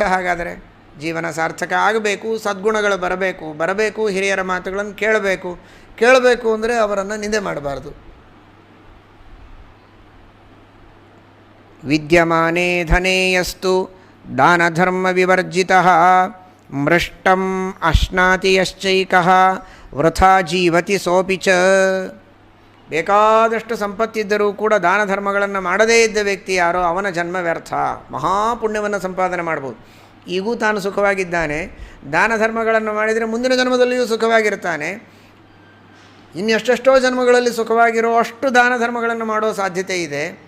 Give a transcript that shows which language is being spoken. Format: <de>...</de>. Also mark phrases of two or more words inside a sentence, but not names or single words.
<kn>ಹಾಗಾದರೆ ಜೀವನ ಸಾರ್ಥಕ ಆಗಬೇಕು, ಸದ್ಗುಣಗಳು ಬರಬೇಕು, ಹಿರಿಯರ ಮಾತುಗಳನ್ನು ಕೇಳಬೇಕು ಅಂದರೆ ಅವರನ್ನು ನಿಂದೆ ಮಾಡಬಾರ್ದು.</kn> <sa>ವಿದ್ಯಮಾನೇ ಧನೇಯಸ್ತು ದಾನಧರ್ಮ ವಿವರ್ಜಿತಃ ಮೃಷ್ಟಂ ಅಶ್ನಾತಿ ಯಶ್ಚೈಕಃ ವೃಥಾ ಜೀವತಿ ಸೋಪಿ ಚ.</sa> <kn>ಬೇಕಾದಷ್ಟು ಸಂಪತ್ತಿದ್ದರೂ ಕೂಡ ದಾನ ಧರ್ಮಗಳನ್ನು ಮಾಡದೇ ಇದ್ದ ವ್ಯಕ್ತಿ ಯಾರೋ ಅವನ ಜನ್ಮ ವ್ಯರ್ಥ. ಮಹಾಪುಣ್ಯವನ್ನು ಸಂಪಾದನೆ ಮಾಡ್ಬೋದು. ಈಗೂ ತಾನು ಸುಖವಾಗಿದ್ದಾನೆ, ದಾನ ಧರ್ಮಗಳನ್ನು ಮಾಡಿದರೆ ಮುಂದಿನ ಜನ್ಮದಲ್ಲಿಯೂ ಸುಖವಾಗಿರ್ತಾನೆ. ಇನ್ನೆಷ್ಟೆಷ್ಟೋ ಜನ್ಮಗಳಲ್ಲಿ ಸುಖವಾಗಿರೋ ಅಷ್ಟು ದಾನ ಧರ್ಮಗಳನ್ನು ಮಾಡೋ ಸಾಧ್ಯತೆ ಇದೆ.</kn>